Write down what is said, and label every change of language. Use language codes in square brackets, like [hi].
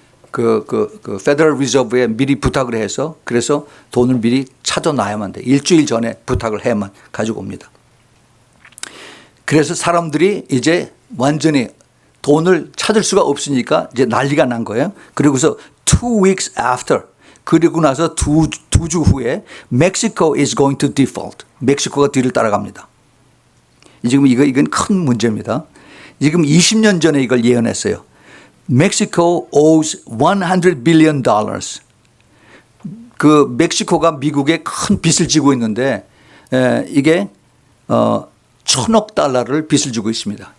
[ko] 그 페더럴 리저브에 미리 부탁을 해서 그래서 돈을 미리 찾아놔야만 돼. 일주일 전에 부탁을 해야만 가지고 옵니다. 그래서 사람들이 이제 완전히 돈을 찾을 수가 없으니까 이제 난리가 난 거예요. 그리고서 [en] 2 weeks after [ko] 그리고 나서 두 주 후에 [en] Mexico is going to default. [ko] 멕시코가 뒤를 따라갑니다. 지금 이건 큰 문제입니다. 지금 20년 전에 이걸 예언했어요. [en] Mexico owes $100 billion. [ko] 그 멕시코가 미국에 큰 빚을 지고 있는데 이게 $1,000억 빚을 지고 있습니다.